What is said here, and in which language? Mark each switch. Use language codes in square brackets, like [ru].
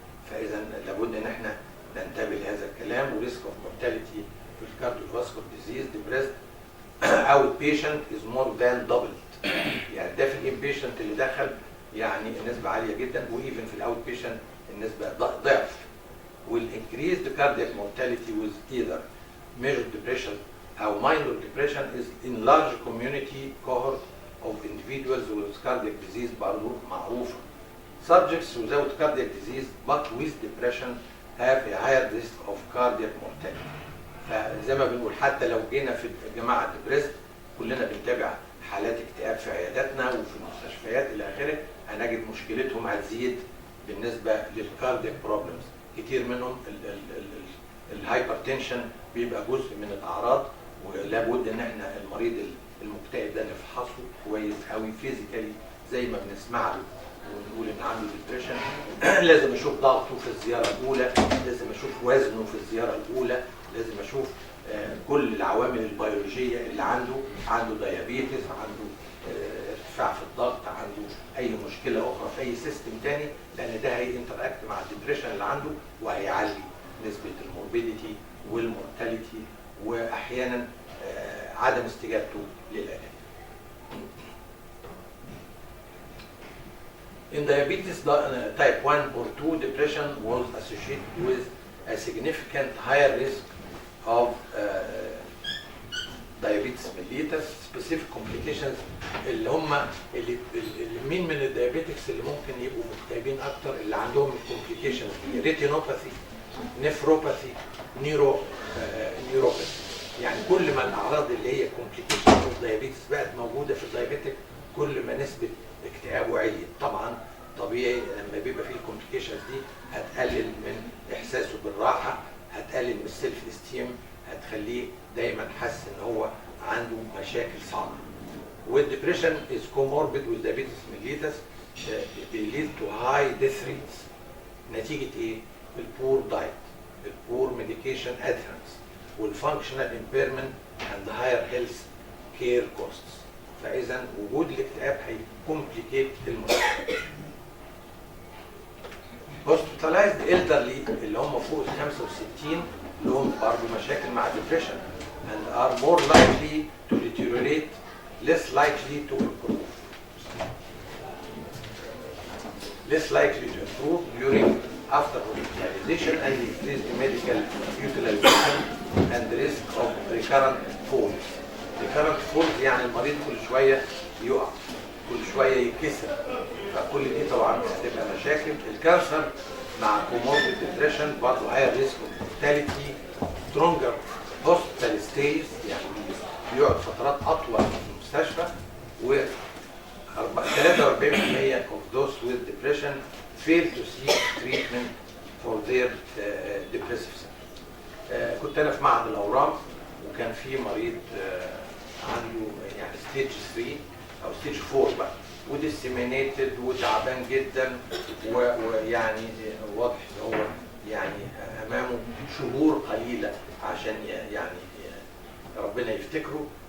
[ar] فاذا لابد ان احنا ننتبه لهذا الكلام. [en] و risk of mortality في cardiovascular disease depressed outpatient is more than doubled. [ar] يعني ده في الانبيشنت اللي دخل يعني النسبه عاليه جدا، وايفن في الاوت بيشنت النسبه ضعف. [en] والانكريزد cardiac mortality with either major depression او minor depression is in large community cohort of individuals with cardiac disease [ar] برضه معروفه. [en] Subjects without cardiac disease but with depression have a higher risk of cardiac mortality. [ar] فزي ما بنقول حتى لو جينا في الجماعه ديبريست كلنا بنتابع حالات اكتئاب في عياداتنا وفي المستشفيات الى اخره، هنجد مشكلتهم هتزيد بالنسبه للكاردياك بروبلمز. كتير منهم الهايبرتنشن بيبقى جزء من الاعراض، ولابد ان احنا المريض المكتئب ده نفحصه كويس قوي فيزيكالي زي ما بنسمع له ونقول ان عنده ديبريشن. لازم اشوف ضغطه في الزياره الاولى، لازم اشوف وزنه في الزياره الاولى، لازم اشوف كل العوامل البيولوجيه اللي عنده ديابيتس، عنده ارتفاع في الضغط، عنده اي مشكله اخرى في اي سيستم تاني، لان ده هينتراكت مع الديبريشن اللي عنده وهيعلي نسبه الموربيديتي والمورتاليتي واحيانا عدم استجابته للعلاج. [en] In diabetes type 1 or 2, depression was associated with a significant higher risk of diabetes mellitus. Specific complications [ar] اللي مين من الديابيتكس اللي ممكن يبقوا مكتئبين اكتر؟ اللي عندهم الكومبليكيشنز دي ريتينوباثي، نيفروباثي، نيوروباثي. يعني كل ما الاعراض اللي هي كومبليكيشن اوف دايابيتس بقت موجوده في الدايابيتك كل ما نسبه اكتئابه عليت. طبعا طبيعي لما بيبقى فيه الكومبليكيشنز دي هتقلل من احساسه بالراحه، هتقلل من السيلف استيم، هتخليه دايما حاسس ان هو عنده مشاكل صعبه. [en] والديبريشن is comorbid with diabetes mellitus lead to high death rates. [ar] نتيجه ايه؟ البور دايت، البور ميديكيشن ادهرنس، والفانكشنال [en] impairment and higher health care costs. [ar] فاذا وجود الاكتئاب هيكومبليكيت المشكله. [en] hospitalized elderly [ar] اللي هم فوق ال 65 لهم برضه مشاكل مع [en] depression and are more likely to deteriorate, less likely to improve. Less likely to improve during after hospitalization and increased medical utilization and the risk of recurrent falls. [ar] recurrent falls يعني المريض كل شويه يقع، كل شويه يتكسر، فكل دي طبعا هتبقى مشاكل. الكانسر مع [en] comorbid depression برضه higher risk of mortality, stronger hospital stays [ar] يعني بيقعد فترات اطول في المستشفى، و [en] 43% of those with depression fail to seek treatment for their depressive symptoms. [ar] كنت انا في معهد الاورام وكان في مريض عنده يعني ستيج 3 او ستيج 4 بقى، وديسيمينيتد وتعبان جدا، ويعني واضح ان هو يعني امامه شهور قليله عشان يعني ربنا يفتكره.